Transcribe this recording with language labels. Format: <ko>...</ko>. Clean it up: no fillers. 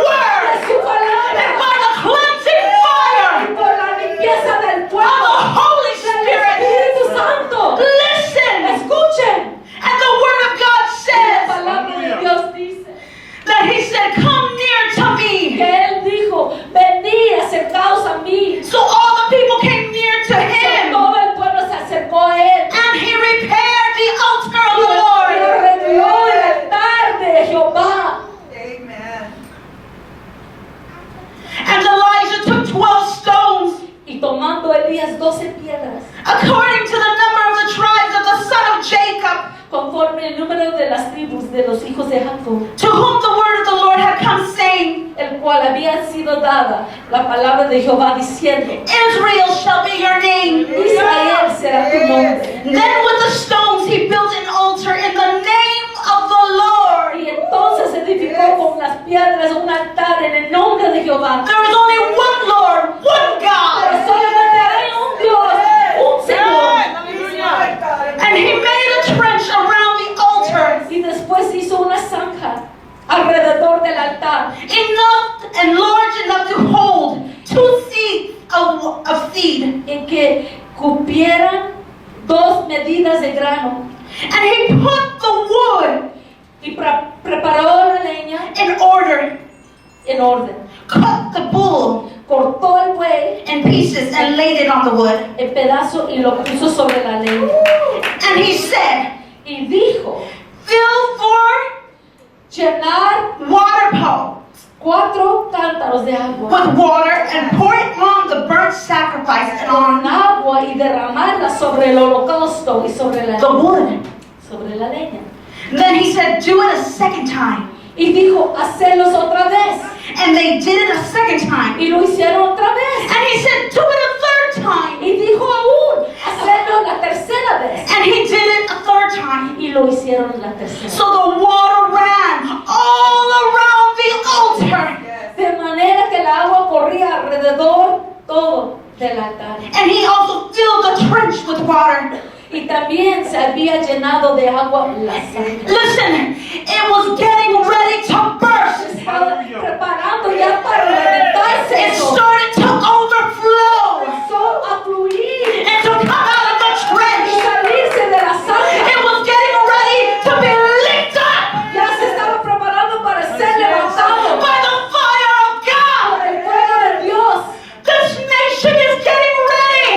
<en>Word</en> <es>su palabra</es> <en>and by the cleansing</en> <es>y</es> <en>fire</en> <es>por la limpieza del</es> <en>of</en> <es>pueblo</es> <en>the Holy</en> <es>del</es> <en>Spirit.</en> <es>Espíritu Santo.</es> <en>Listen,</en> <es>Escuchen.</es> <en>and the Word of God</en> <es>La</es> <en>says</en> <es>palabra de Dios dice</es> <en>that He said, "Come near to</en> <es>que</es> <en>me."</en> <es>Él dijo, venid, acercaos a mí.</es> <en>So all the people came near to Him,</en> <es>Todo el pueblo se acercó a Él.</es> <en>and He repaired the altar of</en> <es>Y</es> <en>the Lord.</en> <es>arregló el altar de Jehová.</es> <en>Amen. And Elijah took 12 stones,</en> <es>Y tomando Elías 12 piedras,</es> <en>according to the number of the tribes of the son of Jacob,</en> <es>conforme el número de las tribus de los hijos de Jacob,</es> <en>to whom the word of the Lord had come, saying,</en> <es>el cual había sido dada la palabra de Jehová diciendo,</es> <en>Israel shall be your name.</en> <es>Israel será tu nombre.</es> <en>Then with the stones he built an altar in the name of the Lord.</en> <es>Y entonces edificó con las piedras un altar en el nombre de Jehová.</es> <en>There is only one Lord, one</en> <es>Pero</es> <en>God.</en> <es>solamente hay un Dios, un Señor.</es> <en>And he made a trench around the altar,</en> <es>Y después hizo una zanja alrededor del altar,</es> <en>enough and large enough to hold 2 seeds of seed.</en> <es>en que cupieran 2 medidas de grano.</es> <en>And he put the wood</en> <es>Y preparó la leña</es> <en>in order,</en> <es>en orden.</es> <en>cut the bull</en> <es>Cortó el buey</es> <en>in pieces and laid it on the wood.</en> <es>en pedazos y lo puso sobre la leña.</es> <en>And he said,</en> <es>Y dijo,</es> <en>fill 4</en> <es>llenar</es> <en>water pots</en> <es>4 cántaros de agua</es> <en>with water and pour it on the burnt sacrifice and</en> <es>con</es> <en>on</en> <es>agua y derramarla sobre el holocausto y sobre</es> <en>the wood.</en> <es>la leña.</es> <en>Then he said, do it a second time.</en> <es>Y dijo, hacerlos otra vez.</es> <en>And they did it a second time.</en> <es>Y lo hicieron otra vez.</es> <en>And he said, do it a third time.</en> <es>Y dijo aún, hacerlo la tercera vez.</es> <en>And he did it a third time.</en> <es>Y lo hicieron la tercera.</es> <en>So the water ran all around the altar.</en> <es>De manera que el agua corría alrededor todo del altar.</es> <en>And he also filled the trench with water.</en> <es>Y también se había llenado de agua la zanja.</es> <en>Listen, it was getting ready to burst.</en> <es>Estaba preparando ya para reventarse</es> <en>It</en> <es>eso.</es> <en>started to overflow</en> <es>Comenzó a fluir</es> <en>and to come out of the</en> <es>y</es> <en>trench.</en> <es>salirse de la zanja.</es> <en>It was getting ready to be licked up</en> <es>Ya se estaba preparando para ser levantado</es> <en>by the fire of</en> <es>por</es> <en>God.</en> <es>el fuego de Dios.</es> <en>This nation is getting ready</en>